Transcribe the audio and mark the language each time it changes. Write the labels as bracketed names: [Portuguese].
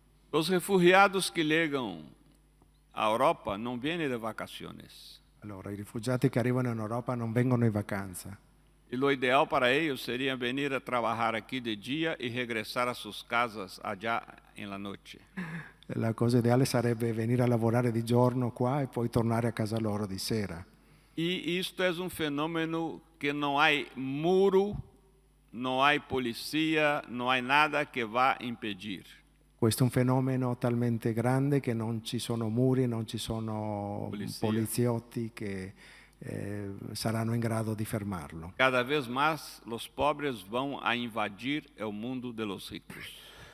[Portuguese] Os refugiados que chegam à Europa não vêm de vacações. [Italian] Allora, i rifugiati che arrivano in Europa non vengono in vacanza. [Portuguese] E o ideal para eles seria vir a trabalhar aqui de dia e regressar a suas casas allá em la noite. [Italian] La cosa ideale sarebbe venire a lavorare di giorno qua e poi tornare a casa loro di sera. [Portuguese] E isto é fenômeno que não há muro, não há polícia, não há nada que vá impedir. [Italian] Questo è un fenomeno talmente grande che non ci sono muri, non ci sono poliziotti che saranno in grado di fermarlo. [Spanish] Cada vez más los pobres van a invadir el mundo de los ricos.